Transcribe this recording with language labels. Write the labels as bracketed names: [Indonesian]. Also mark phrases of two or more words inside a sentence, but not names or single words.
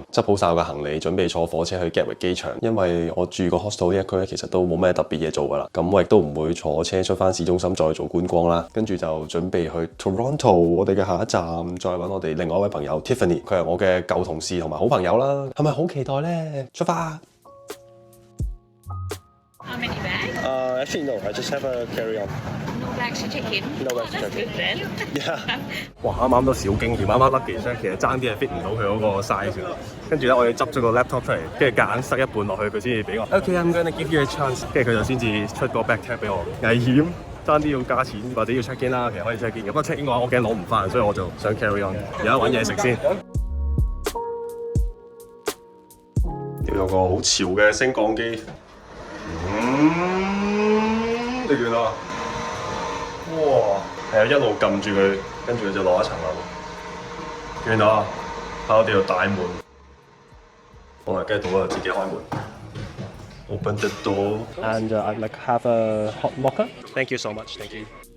[Cantonese] 執好晒我嘅行李，準備坐火車去 Gatwick 機場。因為我住個 hostel 呢一區咧，其實都冇咩特別嘢做噶啦。咁我亦都唔會坐車出翻市中心再做觀光啦。跟住就準備去 Toronto， 我哋嘅下一站，再揾我哋另外一位朋友 Tiffany， 佢係我嘅舊同事同埋好朋友啦。係咪好期待咧？出發！ [English] How many bags? Actually no, I just have a carry on. No bags to check in? No bags to That's check in. good then. Yeah. [Cantonese] 哇！啱啱都小驚險，啱啱 luggage 咧，其實爭啲係 fit 唔到佢嗰個 size。跟住咧，我要執咗個 laptop 出嚟，跟住夾硬塞一半落去，佢先至俾我。 [English] Okay, I'm gonna give you a chance。 [Cantonese] 跟住佢就先至出個 [English] back tag [Cantonese] 俾我。危險，爭啲要加錢或者要 [English] check in [Cantonese] 啦，其實可以 [English] check in [Cantonese] 嘅。不過 [English] check in [Cantonese] 嘅話，我驚攞唔翻，所以我就想 [English] carry on。 [Cantonese] 而家揾嘢食先。有個好潮嘅升降機。你見到啊？哇！係啊，一路撳住佢，跟住佢就落一層樓。見到啊？喺我哋度大門，我咪跟住到啦，自己開門。 [English] Open the door and I'd like have a hot mocha. Thank you so much. Thank you.